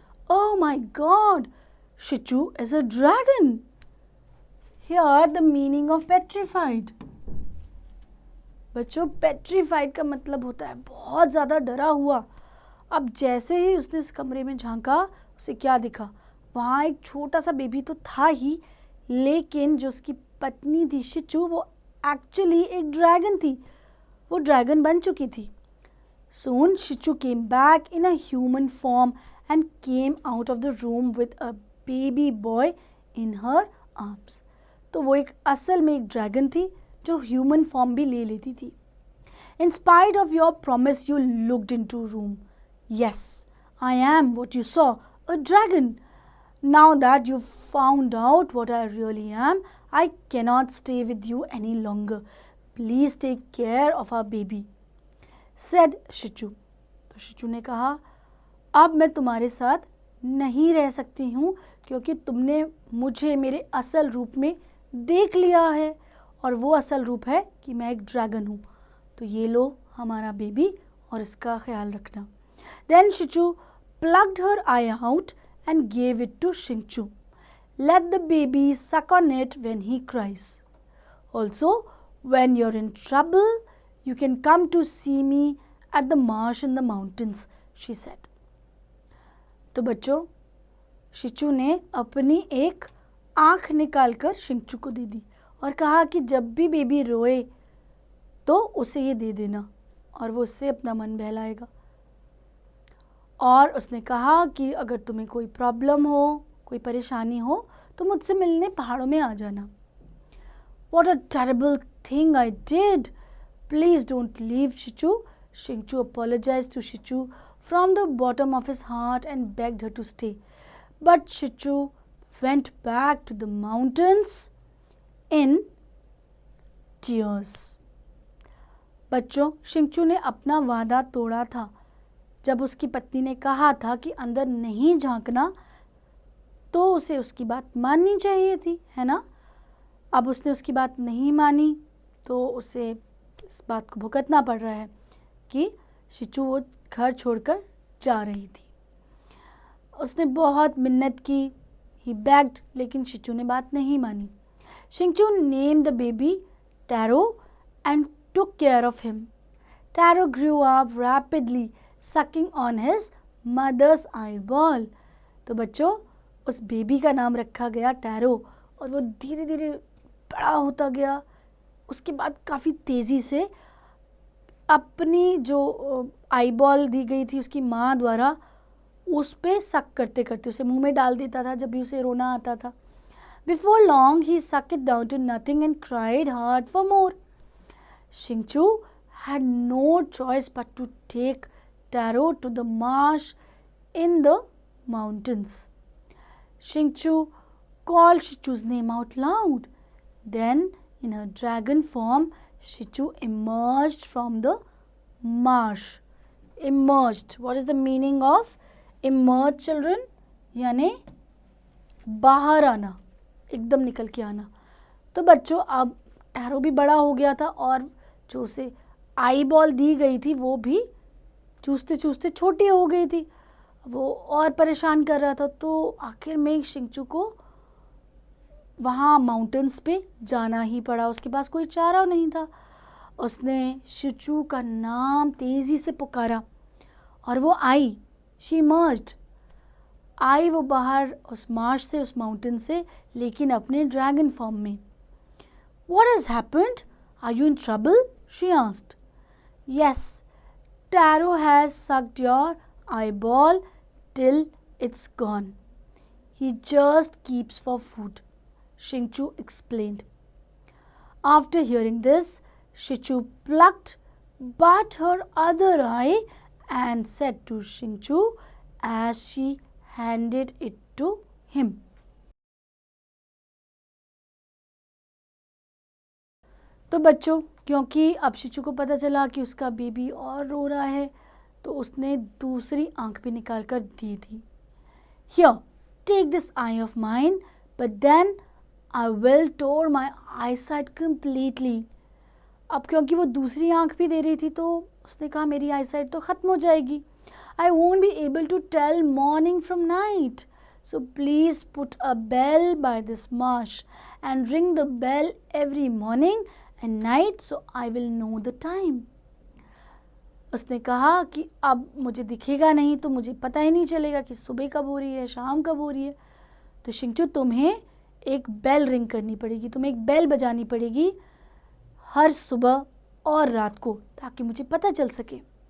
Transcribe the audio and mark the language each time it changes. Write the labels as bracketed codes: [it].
[en] Oh my God! Shichu is a dragon. Here, the meaning of petrified. [hi] बच्चों, petrified का मतलब होता है बहुत ज़्यादा डरा हुआ. अब जैसे ही उसने इस कमरे में झांका, उसे क्या दिखा? वहाँ एक छोटा सा बेबी तो था ही, लेकिन जो उसकी पत्नी थी शिचू, वो एक्चुअली एक ड्रैगन थी. वो ड्रैगन बन चुकी थी. [en] Soon Shichu came back in a human form and came out of the room with a baby boy in her arms. [hi] तो वो एक असल में एक ड्रैगन थी जो ह्यूमन फॉर्म भी ले लेती थी. [en] In spite of your promise, you looked into room. Yes, I am what you saw, a dragon. Now that you've found out what I really am, I cannot stay with you any longer. Please take care of our baby, said Shichu. [hi] तो शिचू ने कहा, अब मैं तुम्हारे साथ नहीं रह सकती हूँ क्योंकि तुमने मुझे मेरे असल रूप में देख लिया है, और वो असल रूप है कि मैं एक ड्रैगन हूँ. तो ये लो हमारा बेबी और इसका ख्याल रखना. [en] Then Shichu plucked her eye out and gave it to Shingchu. Let the baby suck on it when he cries. Also, when you're in trouble, you can come to see me at the marsh in the mountains, she said. [hi] तो बच्चों, शिचू ने अपनी एक आँख निकालकर शिंगचू को दे दी और कहा कि जब भी बेबी रोए तो उसे ये दे देना और वो उससे अपना मन बहलाएगा. और उसने कहा कि अगर तुम्हें कोई प्रॉब्लम हो, कोई परेशानी हो तो मुझसे मिलने पहाड़ों में आ जाना। [en] What a terrible thing I did! Please don't leave, Shichu. Shingchu apologized to Shichu from the bottom of his heart and begged her to stay. But Shichu went back to the mountains in tears. [hi] बच्चों, शिंगचू ने अपना वादा तोड़ा था जब उसकी पत्नी ने कहा था कि अंदर नहीं झांकना, तो उसे उसकी बात माननी चाहिए थी, है ना। अब उसने उसकी बात नहीं मानी तो उसे इस बात को भुगतना पड़ रहा है कि शिचू वो घर छोड़कर जा रही थी। उसने बहुत मिन्नत की, [en] he begged, [hi] लेकिन शिचू ने बात नहीं मानी। [en] Shingchu named the baby Taro and took care of him. Taro grew up rapidly, sucking on his mother's eyeball. [hi] तो बच्चों, उस बेबी का नाम रखा गया टैरो और वो धीरे धीरे बड़ा होता गया। उसके बाद काफ़ी तेज़ी से अपनी जो आईबॉल दी गई थी उसकी माँ द्वारा, उस पे सक करते करते उसे मुंह में डाल देता था जब भी उसे रोना आता था। [en] Before long, he sucked it down to nothing and cried hard for more. Shingchu had no choice but to take Taro to the marsh in the mountains. Shingchu called Shichu's name out loud. Then, in her dragon form, Shichu emerged from the marsh. Emerged. What is the meaning of emerge, children? [hi] यानी बाहर आना, एकदम निकल के आना। तो बच्चों, अब टैरो भी बड़ा हो गया था और जो उसे आई बॉल दी गई थी वो भी चूसते चूसते छोटी हो गई थी। वो और परेशान कर रहा था, तो आखिर में शिंगचू को वहाँ माउंटेन्स पे जाना ही पड़ा। उसके पास कोई चारा नहीं था। उसने शिचू का नाम तेज़ी से पुकारा और वो आई। [en] she emerged, [hi] आई वो बाहर उस मार्श से, उस माउंटेन से, लेकिन अपने ड्रैगन फॉर्म में। [en] What has happened? Are you in trouble? She asked. Yes, Taro has sucked your eyeball till it's gone. He just keeps for food, Shingchu explained. After hearing this, Shichu plucked but her other eye and said to Shingchu as she handed it to him. [hi] तो बच्चों, क्योंकि अब शिचू को पता चला कि उसका baby और रो रहा है, तो उसने दूसरी आंख भी निकाल कर दी थी। [en] Here, take this eye of mine, but then I will tore my eyesight completely. [hi] अब क्योंकि वो दूसरी आंख भी दे रही थी, तो उसने कहा मेरी आईसाइट तो ख़त्म हो जाएगी। [en] I won't be able to tell morning from night. So please put a bell by this marsh and ring the bell every morning and night so I will know the time. [hi] उसने कहा कि अब मुझे दिखेगा नहीं तो मुझे पता ही नहीं चलेगा कि सुबह कब हो रही है, शाम कब हो रही है। तो शिंगचू, तुम्हें एक बेल रिंग करनी पड़ेगी, तुम्हें एक बेल बजानी पड़ेगी हर सुबह और रात को, ताकि मुझे पता चल सके।